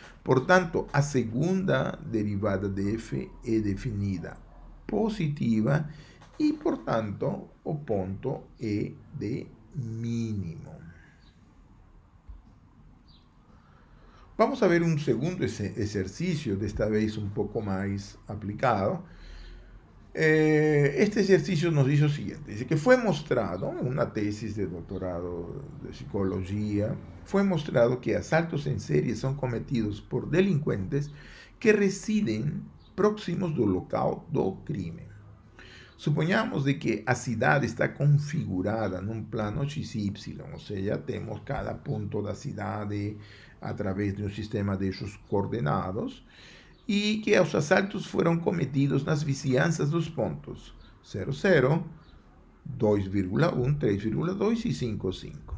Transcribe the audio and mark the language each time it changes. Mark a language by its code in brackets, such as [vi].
[pt] Portanto, a segunda derivada de f é definida positiva e, portanto, o ponto é de mínimo. Vamos a ver um segundo exercício, desta vez um pouco mais aplicado. [es] Este exercicio nos dice lo siguiente, dice que fue mostrado, en una tesis de doctorado de psicología, fue mostrado que asaltos en serie son cometidos por delincuentes que residen próximos [pt] do local do crime. Suponhamos de que a cidade está configurada num plano XY, ou seja, temos cada ponto da cidade através de um sistema de eixos coordenados, e que os assaltos foram cometidos nas vizinhanças dos pontos 00, 2,1, 3,2 e 5,5.